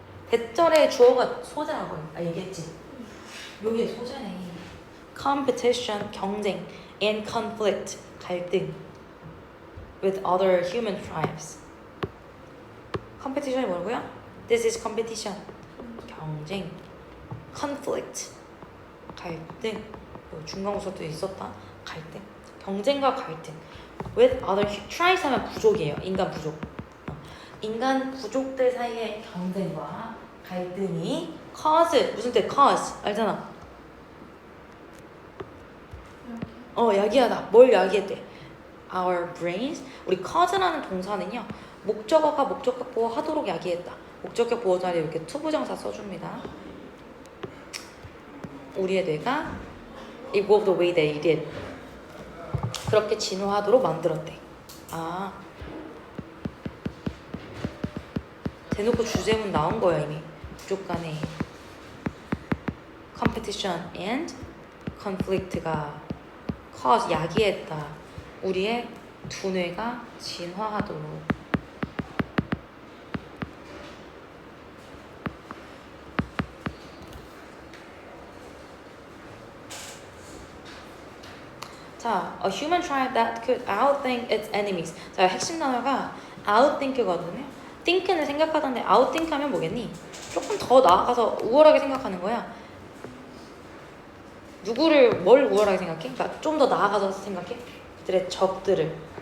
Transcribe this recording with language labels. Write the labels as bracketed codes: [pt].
[ko] 대절의 주어가 소재라고 얘기했지. 요게 소재네. [en] Competition, 경쟁, and conflict, 갈등, with other human tribes. [ko] competition이 뭐라고요? [en] This is competition. 경쟁. [ko] conflict, 갈등. 중간고사도 있었다. 갈등. 경쟁과 갈등. with other tribes 하면 부족이에요. 인간 부족. 인간 부족들 사이의 경쟁과 갈등이 cause, 무슨 뜻? cause 알잖아. 야기하다. 뭘 야기했대? [en] Our brains. [ko] 우리 cause라는 동사는요, 목적어가 목적격 보호 하도록 야기했다. 목적격 보호 자리에 이렇게 투부정사 써줍니다. 우리의 뇌가 [en] evolved the way they did. [ko] 그렇게 진화하도록 만들었대. 아, 대놓고 주제문 나온 거야 이미. 부족 간의 [en] competition and conflict [ko] 가 cause, 야기했다. 우리의 두뇌가 진화하도록. [en] 자, a human tribe that could outthink its enemies. [ko] 자, 핵심 단어가 outthink거든요. think는 생각하던데 outthink 하면 뭐겠니? 조금 더 나아가서 우월하게 생각하는 거야. 뭘 우월하게 생각해? 그러니까 좀 더 나아가서 생각해. 그들의 적들을.